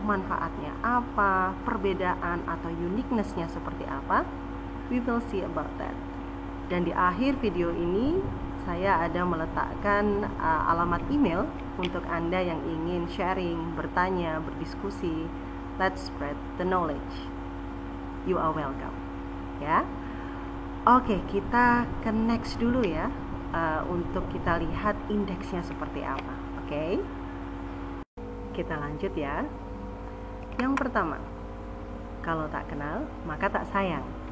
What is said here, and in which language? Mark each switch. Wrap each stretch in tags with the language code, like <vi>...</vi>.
<id>Manfaatnya apa? Perbedaan atau uniqueness-nya seperti apa?</id> <en>We will see about that.</en> <id>Dan di akhir video ini saya ada meletakkan alamat email untuk Anda yang ingin sharing, bertanya, berdiskusi.</id> <en>Let's spread the knowledge. You are welcome. Ya.</en> <id>Oke, kita ke next dulu ya, untuk kita lihat indeksnya seperti apa. Oke. Kita lanjut ya. Yang pertama, kalau tak kenal maka tak sayang.</id>